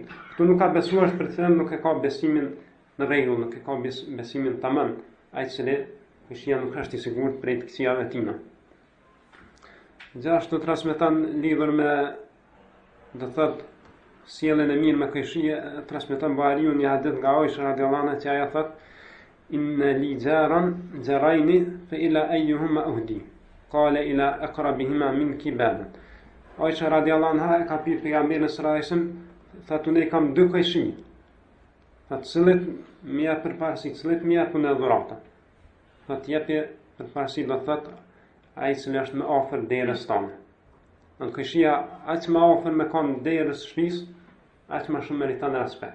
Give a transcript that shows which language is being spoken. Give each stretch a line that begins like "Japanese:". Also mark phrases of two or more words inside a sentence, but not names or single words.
Albanian: Ktu nuk ka besuar është për të thënë nuk e ka besimin në rregull, nuk e ka besimin tamam, ai se le kojshia nuk është i sigurt për këtij aty. Gjithashtu transmeton lidhur me do thot sjelljen e mirë me kojshie, transmeton Buhariu një hadith nga Aisha
Arabic: رضي الله عنها
Albanian: që ajo thot
Arabic: إن لي جارين فإلى أيهما أهدي قال إلى أقربهما منك بابا.
Albanian: Aisha
Arabic: رضي الله عنها
Albanian: ka pyet pejgamberin
Arabic: صلى الله عليه وسلم,
Albanian: thotë unë kam 2 kojshi. Thotë cilët më jap përparësi, cilët më japun në dhuratë. Thotë jepi përparësi do thotë ai që është më afër derës tonë. Në kojshia aq më afër me kanë derës shtëpisë, aq më shumë meriton respekt.